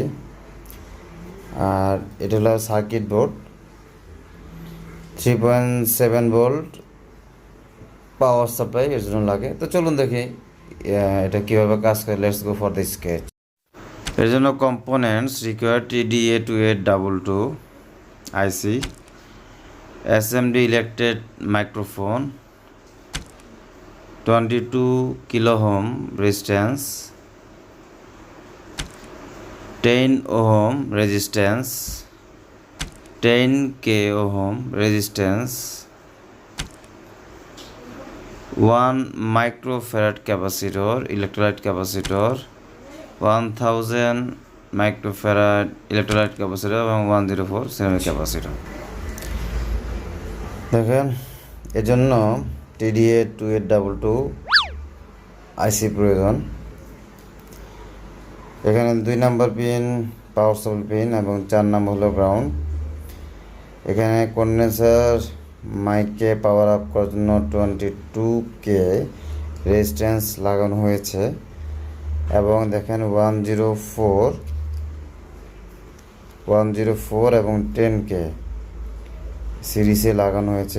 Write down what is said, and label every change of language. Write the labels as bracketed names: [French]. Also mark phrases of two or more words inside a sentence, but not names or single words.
[Bangla] আর এটা হলো [English] circuit board, [Bangla] 3.7 ভোল্ট [English] power supply [Bangla] এর জন্য লাগে। তো চলুন দেখি এটা কীভাবে কাজ করে। [English] let's go for the sketch. [Bangla] এর জন্য [English] components require TDA2822 IC, SMD electret microphone, 22 kilo ohm resistance, 10 ohm resistance, 10k ohm resistance, 1 microfarad capacitor, electrolyte capacitor, 1000 microfarad electrolyte capacitor এবং 104 ceramic capacitor। [Bangla] দেখেন, এজন্য TDA2822 IC প্রয়োজন। এখানে 2 নম্বর পিন [English] power supply pin [Bangla] এবং 4 নম্বর হলো গ্রাউন্ড। এখানে [English] condenser mic power up [Bangla] করার জন্য 22k রেজিস্ট্যান্স লাগানো হয়েছে এবং দেখেন 104 এবং 10k সিরিজে লাগানো হয়েছে।